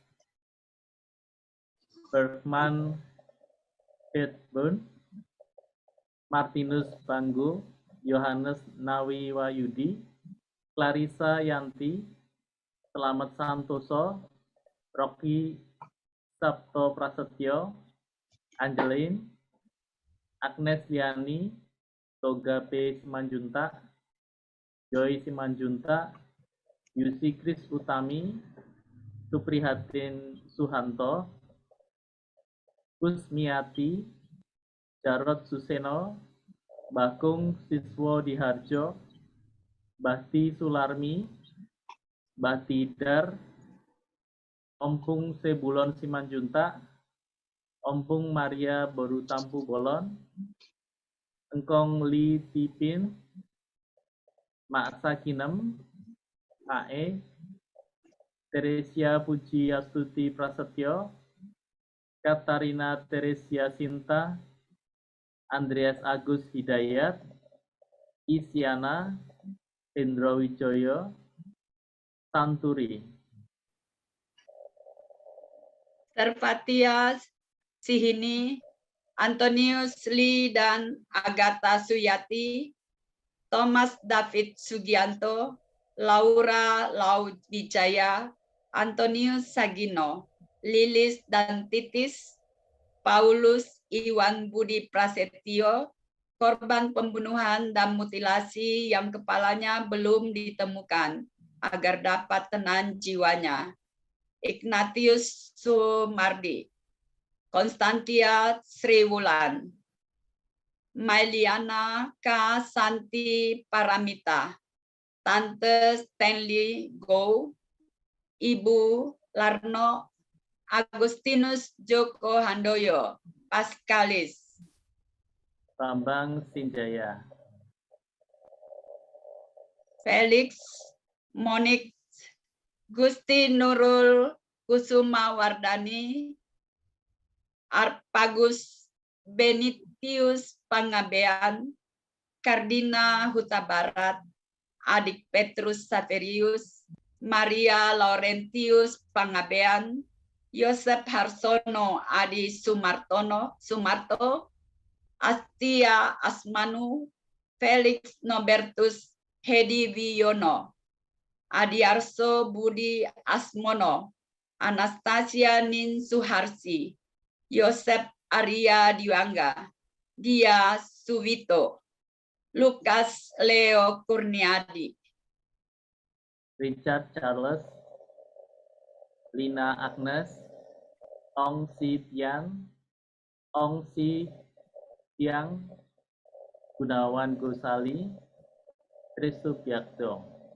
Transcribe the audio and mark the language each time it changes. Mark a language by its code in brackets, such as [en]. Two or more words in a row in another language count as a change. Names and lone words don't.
[id] Bergman Hedburn, Martinus Banggo, Yohanes Nawi Wayudi, Clarissa Yanti, Selamat Santoso, Rocky Sabto Prasetyo, Angeline, Agnes Liani, Toga P. Simanjuntak, Joy Simanjuntak, Yusi Kris Utami, Suprihatin Suhanto, Kusmiati, Jarod Suseno, Bakung Siswo Diharjo, Bahti Sularmi, Bahti Dar, Ompung Sebulon Simanjuntak, Ompung Maria Borutampu Bolon, Engkong Li Tipin, Mak Sakinem, AE, Teresia Puji Astuti Prasetyo, Katarina Teresia Sinta, Andreas Agus Hidayat, Isyana, Hendro Wijoyo, Santuri. Servatia Sihini, Antonius Lee dan Agatha Suyati, Thomas David Sugianto, Laura Lauwijaya, Antonius Sagino, Lilis dan Titis, Paulus Iwan Budi Prasetyo, korban pembunuhan dan mutilasi yang kepalanya belum ditemukan, agar dapat tenang jiwanya. Ignatius Sumardi, Konstantia Sriwulan, Mailiana K. Santi Paramita, Tante Stanley Go, Ibu Larno Agustinus Joko Handoyo, Paskalis. Bambang Sinjaya, Felix Monik Gusti Nurul Kusuma Wardani, Arpagus Benitius Pangabean, Kardina Huta Barat, Adik Petrus Saverius, Maria Laurentius Pangabean, Yosef Harsono Adi Sumarto, Astia Asmanu, Felix Nobertus Hedi Wiono, Adiarso Budi Asmono, Anastasia Nin Suharsi, Yosef Arya Diwangga, Dia Suvito, Lukas Leo Kurniadi. Richard Charles, Lina Agnes, Ong Si Tiang, Gunawan Gosali, Trisubyakto.